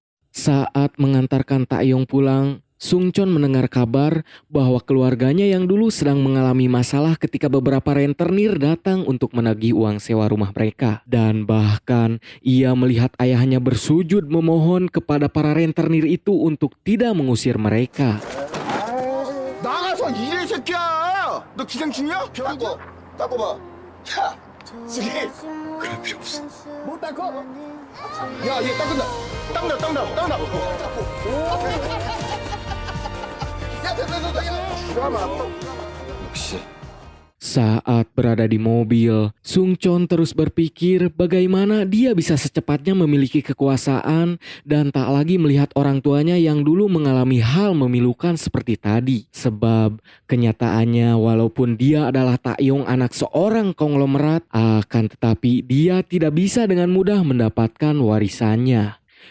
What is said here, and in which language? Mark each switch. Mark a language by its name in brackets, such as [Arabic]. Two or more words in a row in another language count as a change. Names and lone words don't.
[Indonesian] Saat mengantarkan Taeyong pulang, Sungchon mendengar kabar bahwa keluarganya yang dulu sedang mengalami masalah ketika beberapa rentenir datang untuk menagih uang sewa rumah mereka. Dan bahkan ia melihat ayahnya bersujud memohon kepada para rentenir itu untuk tidak mengusir mereka. [Korean] 나가서 일해 새끼야. 너 기생충이야? 닦고 봐. 야, 쓰기. 그럴 필요 없어. 못 닦어? 야, 얘 닦는다. 닦는다. 야, 됐다. 역시. [Indonesian] Saat berada di mobil, Sungchon terus berpikir bagaimana dia bisa secepatnya memiliki kekuasaan dan tak lagi melihat orang tuanya yang dulu mengalami hal memilukan seperti tadi. Sebab kenyataannya walaupun dia adalah Taeyong anak seorang konglomerat, akan tetapi dia tidak bisa dengan mudah mendapatkan warisannya.